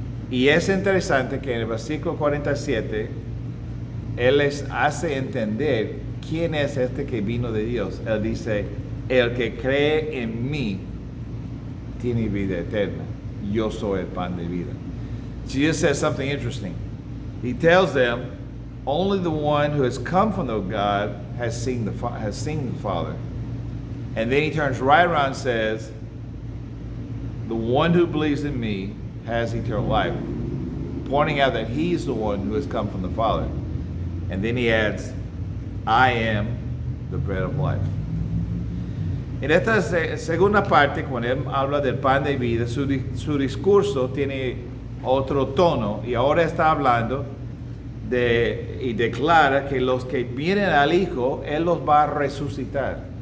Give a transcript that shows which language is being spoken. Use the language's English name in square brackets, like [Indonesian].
[Spanish] Y es interesante que en el versículo 47, Él les hace entender quién es este que vino de Dios. Él dice, el que cree en mí tiene vida eterna. Yo soy el pan de vida. [English] Jesus says something interesting. He tells them, only the one who has come from the God has seen the Father. And then he turns right around and says, the one who believes in me has eternal life, pointing out that he's the one who has come from the Father. And then he adds, I am the bread of life. [Spanish] En esta segunda parte, cuando él habla del pan de vida, su discurso tiene otro tono, y ahora está hablando y declara que los que vienen al Hijo, Él los va a resucitar.